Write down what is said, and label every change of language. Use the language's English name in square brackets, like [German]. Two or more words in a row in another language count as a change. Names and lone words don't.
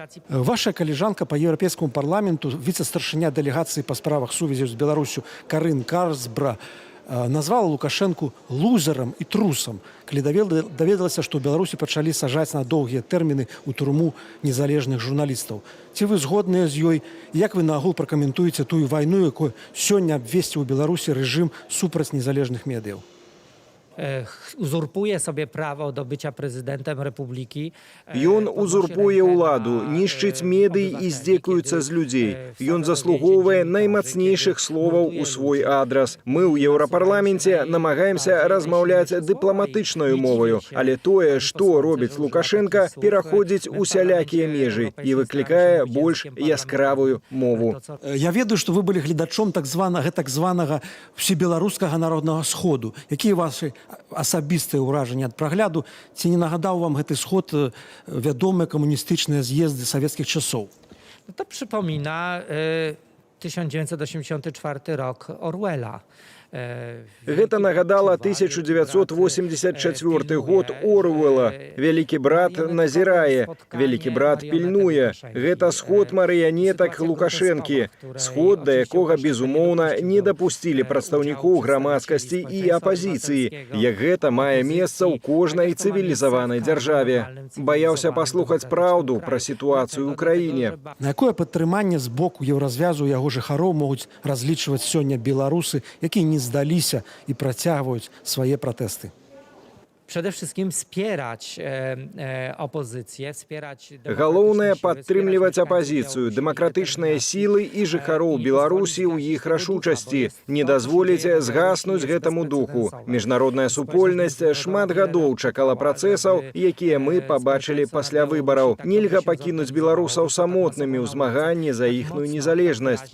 [Belarusian] Ваша калежанка па Еўрапейскаму парламенту, віцэ-старшыня дэлегацыі па справах сувязі з Беларусю Карын Карсбра, назвала Лукашэнку лузерам і трусам, калі даведалася, што ў Беларусі пачалі сажаць на доўгія тэрміны ў турму незалежных журналістаў. Ці вы згодныя з ёй? Як вы наогул пракаментуеце тую вайну, якую сёння абвесціў у Беларусі рэжым супраць незалежных медыяў? [Polish] Uzurpuje sobie prawo do bycia prezydentem republiki. [Belarusian] Ён узурпуе ўладу, нішчыць медый і здзекуецца з людзей. Ён заслугоўвае наймацнейшых словаў у свой адрас. Мы ў Еўрапарламенце намагаемся размаўляць дыпламатычнаю моваю, але тое, што робіць Лукашенка, пераходзіць усялякія межы і выклікае больш яскравую мову. Я ведаю, што вы былі гледачом так званага всебеларускага народнага сходу. Якія вашы асабістыя ўражанні ад прагляду, ці не нагадаў вам гэты сход вядомыя камуністычныя з'езды савецкіх часоў? [Polish] To przypomina 1984 rok Orwella. [Belarusian] Гэта нагадала 1984 год Оруэлла. Вялікі брат назірае, вялікі брат пільнуе. Гэта сход марыянетак Лукашэнкі. Сход, да якога, безумоўна, не дапусцілі прадстаўнікоў грамадскасці і апазіцыі, як гэта мае месца ў кожнай цывілізаванай дзяржаве. Баяўся паслухаць праўду пра сітуацыю ў краіне. На якое падтрыманне з боку Еўразвязу яго жыхароў могуць разлічваць сёння беларусы, якія не здаліся і працягваюць свае пратэсты? [Polish] przede wszystkim wspierać opozycję, wspierać [Belarusian] Галоўнае [Polish] demokratyczne siły, [Belarusian] падтрымліваць [Polish] wspierać [Belarusian] апазіцыю, [Polish] mieszkańców [Belarusian] дэмакратычныя [Polish] Białorusi, [Belarusian] сілы і жыхароў Беларусі ў іх рашучасці, не дазволіць згаснуць гэтаму духу. Міжнародная супольнасць шмат гадоў чакала працэсаў, якія мы пабачылі пасля выбараў. Нельга пакінуць беларусаў самотнымі ў змаганні за іхную незалежнасць.